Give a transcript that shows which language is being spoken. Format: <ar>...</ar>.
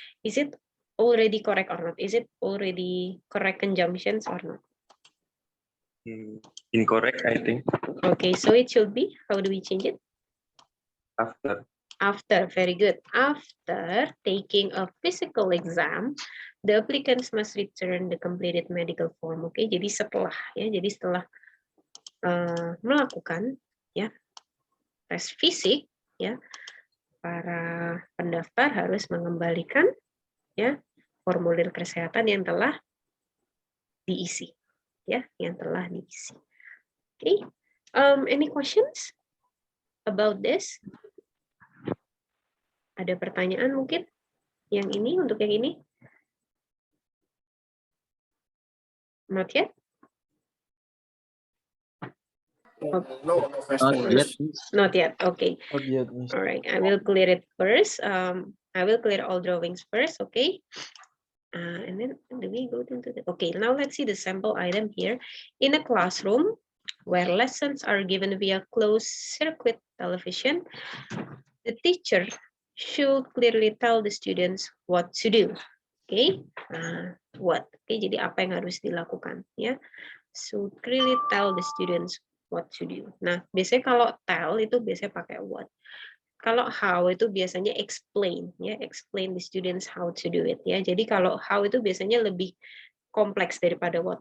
<en>Is it already correct or not? Is it already correct conjunctions or not? Incorrect, I think. Okay, so it should be, how do we change it? After. After, very good. After taking a physical exam, the applicants must return the completed medical form.</en> <id>Oke, jadi setelah melakukan ya tes fisik ya, para pendaftar harus mengembalikan ya formulir kesehatan yang telah diisi ya, yang telah diisi.</id> <en>Oke, any questions about this?</en> <id>Ada pertanyaan mungkin yang ini, untuk yang ini?</id> <en>Not yet? No Not yet. Not yet. Okay. Not yet, Miss. All right. I will clear it first. I will clear all drawings first. Okay. And then do we go into the? Okay. Now let's see the sample item here. In a classroom where lessons are given via closed circuit television, the teacher should clearly tell the students what to do. Okay. What? Okay.</en> <id>Jadi apa yang harus dilakukan?</id> <en>Ya. So clearly tell the students what to do.</en> <id>Nah, biasanya kalau tell itu biasanya pakai what. Kalau how itu biasanya explain, ya,</id> <en>explain the students how to do it,</en> <id>ya. Jadi kalau how itu biasanya lebih kompleks daripada what.</id>